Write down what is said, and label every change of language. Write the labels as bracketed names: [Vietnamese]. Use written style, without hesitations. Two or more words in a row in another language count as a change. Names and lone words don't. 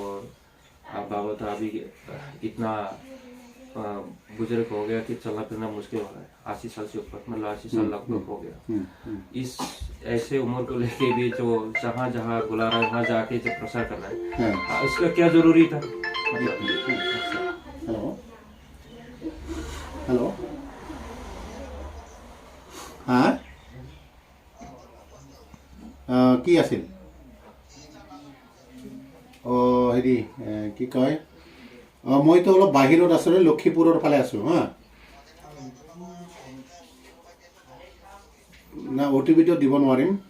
[Hindi] और आप बाबा तो अभी इतना बुजुर्ग हो गया कि चलना फिरना मुश्किल हो रहा है, 80 साल से ऊपर, मतलब 80 साल लगभग हो गया। इस ऐसे उम्र को लेके भी जो जहाँ जहाँ बुला रहा है वहाँ जाके जो प्रसार कर रहा है, इसका क्या जरूरी था मतलब। [Assamese] हेलो हाँ কি আছিল হেৰি কি কয় মইতো অলপ বাহিৰত আছোঁ, লক্ষীপুৰৰ ফালে আছোঁ হা। না OTP-টো দিব নোৱাৰিম।